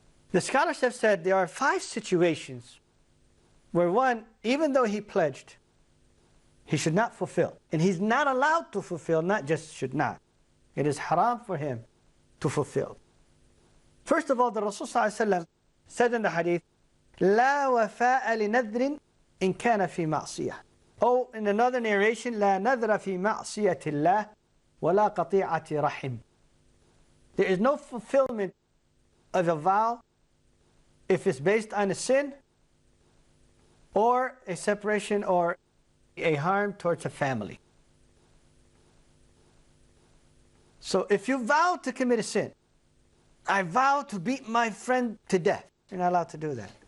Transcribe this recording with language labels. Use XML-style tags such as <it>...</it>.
<en>The scholars have said there are 5 situations where one, even though he pledged, he should not fulfill. And he's not allowed to fulfill, not just should not. It is haram for him to fulfill. First of all, the Rasul ﷺ said in the hadith,</en> <ar>لا وفاء لنذر إن كان في معصية.</ar> <en>Oh, in another narration,</en> <ar>لا نذر في معصية الله ولا قطيعة رحم.</ar> <en>There is no fulfillment of a vow if it's based on a sin or a separation or a harm towards a family. So if you vow to commit a sin, I vow to beat my friend to death. You're not allowed to do that.</en>